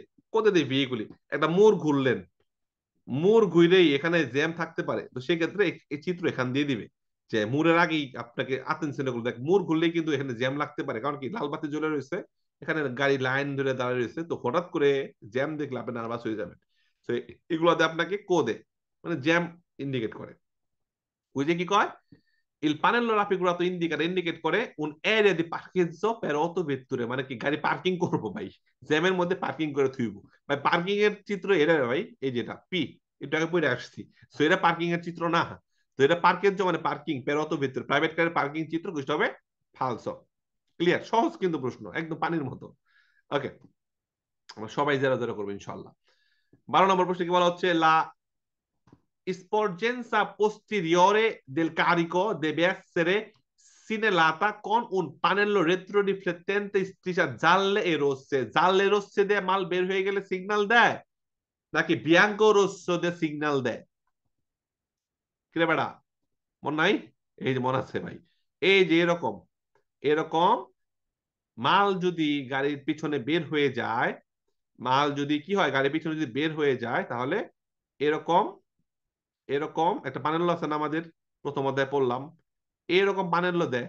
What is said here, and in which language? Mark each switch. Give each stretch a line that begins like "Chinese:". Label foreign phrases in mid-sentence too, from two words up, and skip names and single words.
Bangla: কোদে দিয়ে ভেহিকুলি একটা মোড় ঘুরলেন, মোড় ঘুরেই এখানে জ্যাম থাকতে পারে, তো সেক্ষেত্রে এই চিত্র এখান দিয়ে দিবে যে মোড়ের আগেই আপনাকে আতেনশন করলো, দেখ মোড় ঘুরলেই কিন্তু এখানে জ্যাম লাগতে পারে, কারণ কি লাল বাতি জ্বলে রয়েছে, এখানে গাড়ি লাইন ধরে দাঁড়িয়ে রয়েছে, তো হঠাৎ করে জ্যাম দেখলে আপনি নার্ভাস হয়ে যাবেন। তো এগুলোতে আপনাকে কোদে মানে জ্যাম ইন্ডিকেট করে। ওই যে কি কয়,
Italian: il pannello raffigurato indicate
Bangla: করে
Italian: un area di parcheggio per autovetture,
Bangla: মানে কি গাড়ি পার্কিং করব ভাই, জ্যামের মধ্যে পার্কিং করে থুইব ভাই। পার্কিং এর চিত্র এটা ভাই, এই যেটা পি, একটু আগে পড়ে আসছি। সো এটা পার্কিং এর চিত্র না, তো এটা পার্কেজ মানে পার্কিং
Italian: per autovetture,
Bangla: প্রাইভেট কারের পার্কিং চিত্র বুঝতে হবে ফালসো। ক্লিয়ার? সহজ কিন্তু প্রশ্ন, একদম পানির মতো। ওকে, আমরা সবাই যারা যারা করবো ইনশাআল্লাহ। 12 নম্বর প্রশ্ন কি বলা হচ্ছে,
Italian: la sporgenza posteriore del carico deve essere segnalata con un pannello retroriflettente striscia gialle e rosse। gialle rosse
Bangla: দিয়ে মাল বের হয়ে গেলে সিগন্যাল দেয়, নাকি
Italian: bianco rosso
Bangla: দিয়ে সিগন্যাল দেয়? কিরে বেড়া, মন নাই? এই যে মন আছে ভাই। এই যে এরকম এরকম মাল যদি গাড়ির পিছনে বের হয়ে যায়, মাল যদি কি হয় গাড়ির পিছনে যদি বের হয়ে যায়, তাহলে এরকম এরকম একটা পানেল আছে না আমাদের, প্রথম অধ্যায় পড়লাম, এরকম পানেল দেয়।